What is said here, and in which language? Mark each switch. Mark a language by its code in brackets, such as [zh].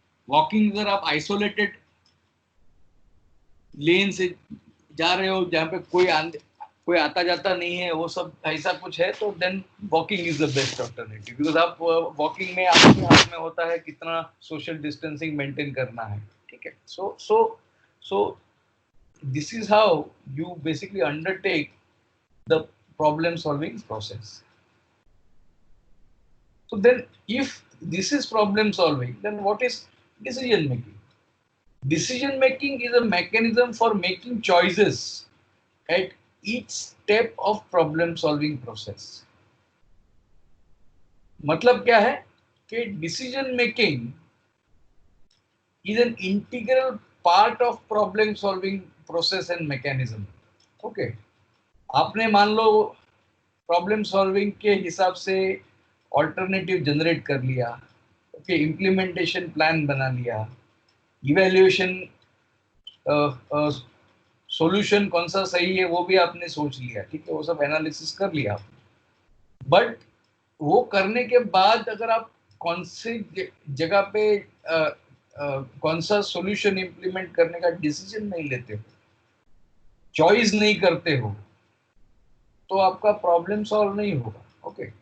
[hi] Walking अगर आप isolated लेन से जा रहे हो जहाँ पे कोई आता जाता नहीं है, वो सब ऐसा कुछ है, तो [en] then walking is the best alternative, [hi] because आप वॉकिंग में आपके हाथ में होता है कितना सोशल डिस्टेंसिंग मेंटेन करना है, ठीक है। [en] So this is how you basically undertake the problem solving process. So then if this is problem solving, then what is decision making? Decision making is a mechanism for making choices at each step of problem solving process. [hi] मतलब क्या है कि [en] decision making is an integral part of problem solving process and mechanism. [hi] Okay, आपने मान लो problem solving के हिसाब से alternative generate कर लिया, ओके, इम्प्लीमेंटेशन प्लान बना लिया, इवैल्यूएशन सॉल्यूशन कौन सा सही है वो भी आपने सोच लिया, ठीक है, वो सब एनालिसिस कर लिया आपने, बट वो करने के बाद अगर आप कौन सी जगह पे कौन सा सॉल्यूशन इंप्लीमेंट करने का डिसीजन नहीं लेते हो, चॉइस नहीं करते हो, तो आपका प्रॉब्लम सॉल्व नहीं होगा, ओके।